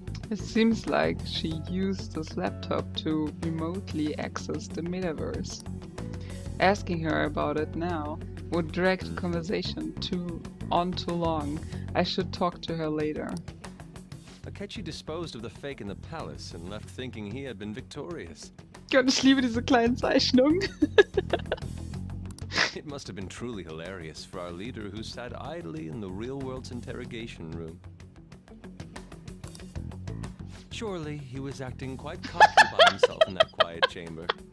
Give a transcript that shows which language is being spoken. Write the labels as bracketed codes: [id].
[en] It seems like she used this laptop to remotely access the metaverse. Asking her about it now would drag the conversation too long. I should talk to her later. Akechi disposed of the fake in the palace and left thinking he had been victorious. [de] Gott, ich liebe diese kleinen Zeichnungen. [en] It must have been truly hilarious for our leader who sat idly in the real world's interrogation room. Surely he was acting quite cocky by himself in that quiet chamber.